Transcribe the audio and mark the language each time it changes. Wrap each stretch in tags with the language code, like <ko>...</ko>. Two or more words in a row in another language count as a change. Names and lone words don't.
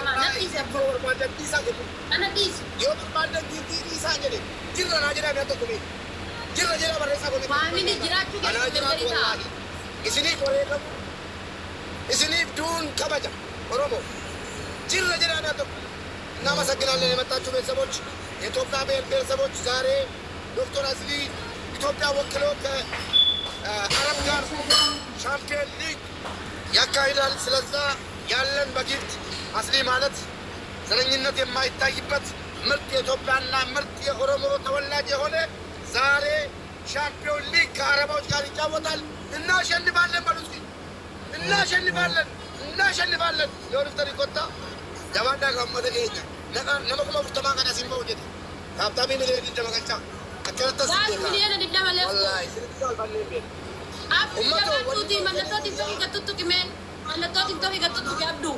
<om>ana dhiisi yoo barbaadan diintii isaa jedhe jirra naa jedhaa mi'a tokko jirra jedhaa barreessaa godhe maamini jiraachuu keessatti ta'a isiniif wareegamu isiniif duun kabaja oromoo jirra jedhaa mi'a tokko</om> <am>እናመሰግናለን የመጣችሁ ቤተሰቦች የኢትዮጵያ ብሔር ብሔረሰቦች ዛሬ ዶክተር አስሊ ኢትዮጵያ ወክሎ ከአረብ ጋር ሻምፒዮን ሊግ ያካሂዳል። ስለዛ ያለን በጊፍት አስሊ ማለት ዘረኝነት የማይታይበት ምርጥ የኢትዮጵያና ምርጥ የኦሮሞ ተወላጅ የሆነ ዛሬ ሻምፒዮን ሊግ ከአረቦች ጋር ይጫወታል። እናሸንፋለን በሉ እስኪ እናሸንፋለን።</am> <om>Humnaa shanni faallan yoo dhuftani kotta jabaadhaa gammada keenya. Nama kuma furtamaa kana siin ba'u jedhe. Taaptaabii miliyoona 20 galchaa. Akkanatti as Gaas beekaa. miliyoona 20 leessu. Wallaahi sirriitti saalfannee beeku. Abduu jabaatuuti mallattoo tiktookii gattutti mee mallattoo tiktookii gattutti abduu.</om>